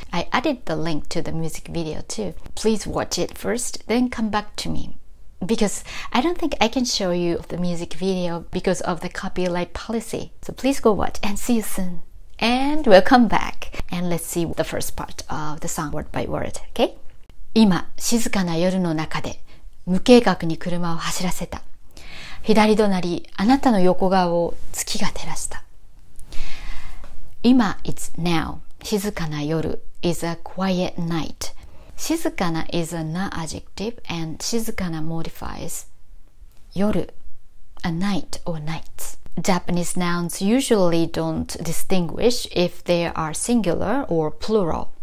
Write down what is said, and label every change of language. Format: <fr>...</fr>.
<en>I added the link to the music video too. Please watch it first, then come back to me, because I don't think I can show you the music video because of the copyright policy. So please go watch and see you soon. And welcome back. And let's see the first part of the song word by word, okay?</en> <ja>今、静かな夜の中で無計画に車を走らせた。左隣、あなたの横顔を月が照らした。</ja> <en>今、it's now. 静かな夜 is a quiet night. 静かな is a not adjective and 静かな modifies 夜, a night or nights. Japanese nouns usually don't distinguish if they are singular or plural.</en>